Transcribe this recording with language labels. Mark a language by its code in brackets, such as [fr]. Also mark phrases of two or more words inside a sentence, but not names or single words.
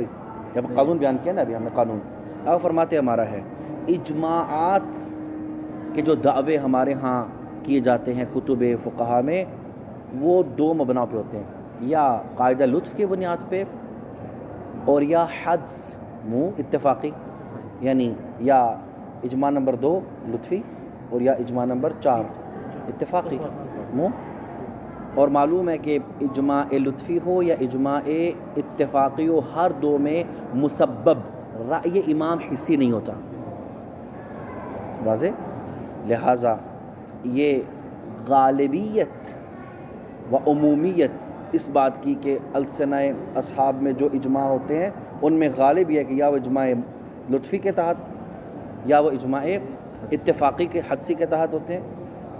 [ur] جب قانون بیان کیا نا ابھی ہم نے قانون، اب فرماتے امارہ ہے۔ اجماعات کے جو دعوے ہمارے ہاں کیے جاتے ہیں کتب فقہا میں، وہ دو مبنا پہ ہوتے ہیں، یا قاعدہ لطف کی بنیاد پہ اور یا حدس اتفاقی، یعنی یا اجماع نمبر 2 لطفی اور یا اجماع نمبر 4 اتفاقی اور معلوم ہے کہ اجماع لطفی ہو یا اجماع اتفاقی ہو، ہر دو میں مسبب رأی امام حصی نہیں ہوتا، واضح؟ لہٰذا یہ غالبیت و عمومیت اس بات کی کہ السنہ اصحاب میں جو اجماع ہوتے ہیں ان میں غالب یہ ہے کہ یا وہ اجماع لطفی کے تحت یا وہ اجماع اتفاقی کے حدسی کے تحت ہوتے ہیں۔